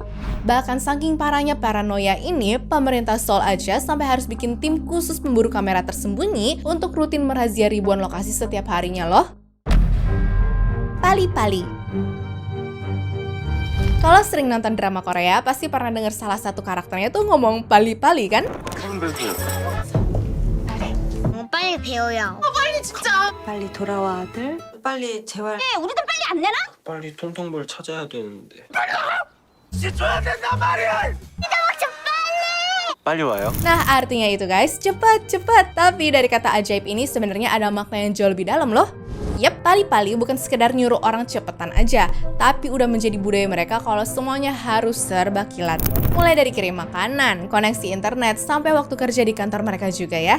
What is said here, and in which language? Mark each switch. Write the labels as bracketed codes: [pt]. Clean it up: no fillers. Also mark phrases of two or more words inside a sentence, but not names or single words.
[id] Bahkan saking parahnya paranoia ini, pemerintah Seoul aja sampai harus bikin tim khusus pemburu kamera tersembunyi untuk rutin merazia ribuan lokasi setiap harinya loh. Pali-pali. Kalau sering nonton drama Korea, pasti pernah dengar salah satu karakternya tuh ngomong pali-pali kan? [ko] 빨리 배워요. 빨리 진짜. 빨리 돌아와 아들. 빨리 재활. 우리도 빨리 안 내나? 빨리 통통볼 찾아야 되는데. 씻어야 된단 말이야. 빨리 와요. [id] Nah, artinya itu guys, cepat. Tapi dari kata ajaib ini sebenarnya ada makna yang jauh lebih dalam loh. Yep, pali-pali bukan sekedar nyuruh orang cepetan aja, tapi udah menjadi budaya mereka kalau semuanya harus serba kilat. Mulai dari kirim makanan, koneksi internet, sampai waktu kerja di kantor mereka juga ya.